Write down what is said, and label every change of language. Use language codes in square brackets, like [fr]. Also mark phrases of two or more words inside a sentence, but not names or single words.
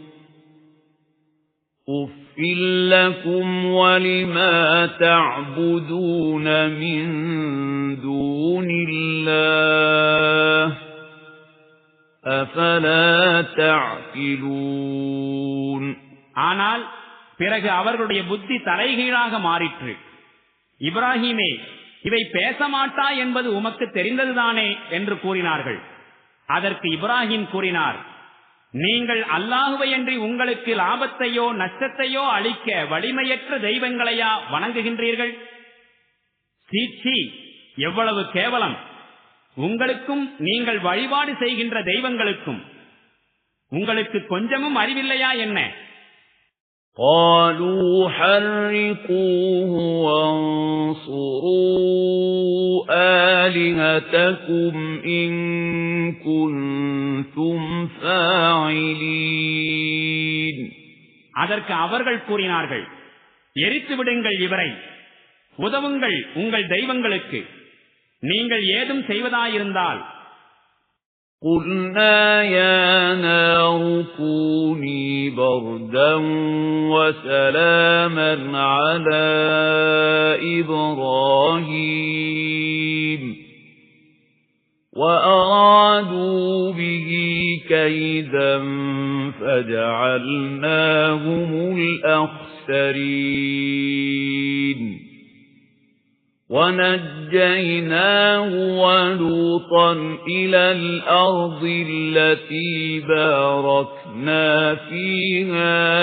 [ar] أُفٍّ لَّكُمْ وَلِمَا تَعْبُدُونَ مِن دُونِ اللَّهِ أَفَلَا تَعْقِلُونَ [ta] ஆனால் பிறகு அவர்களுடைய புத்தி தலைகீழாக மாறிற்று. இப்ராஹீமே, இவை பேசமாட்டா என்பது உமக்கு தெரிந்ததுதானே என்று கூறினார்கள். அதற்கு இப்ராஹிம் கூறினார், நீங்கள் அல்லாஹுவையன்றி உங்களுக்கு லாபத்தையோ நஷ்டத்தையோ அளிக்க வலிமையற்ற தெய்வங்களையா வணங்குகின்றீர்கள்? சீச்சி, எவ்வளவு கேவலம்! உங்களுக்கும் நீங்கள் வழிபாடு செய்கின்ற தெய்வங்களுக்கும் உங்களுக்கு கொஞ்சமும் அறிவில்லையா என்ன? [ar] قالوا حرقوه وانصروا آلهتكم إن كنتم فاعلين [ta] அதற்கு அவர்கள் கூறினார்கள், எரித்து விடுங்கள் இவரை, உதவுங்கள் உங்கள் தெய்வங்களுக்கு, நீங்கள் ஏதும் செய்வதாயிருந்தால். [ar] قُلْنَا يَا نَارُ كُونِي بَرْدًا وَسَلَامًا عَلَى إِبْرَاهِيمَ وَأَرَادُوا بِهِ كَيْدًا فَجَعَلْنَاهُمُ الْأَخْسَرِينَ وَنَجَّيْنَاهُ وَلُوطًا إِلَى الْأَرْضِ الَّتِي بَارَكْنَا فِيهَا